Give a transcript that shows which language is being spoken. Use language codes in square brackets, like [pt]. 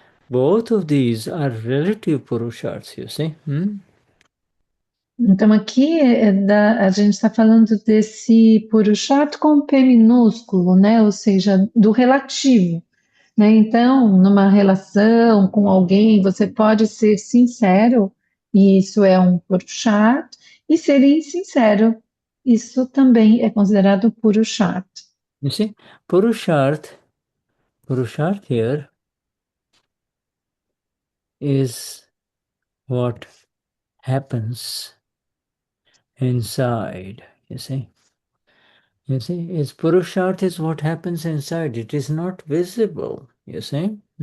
[en] Both of these are relative Purusharths, you see. [pt] Então, aqui a gente está falando desse Purusharth com P minúsculo, né? Ou seja, do relativo. Né? Então, numa relação com alguém, você pode ser sincero, e isso é um Purusharth, e ser insincero, isso também é considerado Purusharth. [en] You see, Purusharth here is what happens inside, you see. It's Purusharth is what happens inside. It is not visible, you see.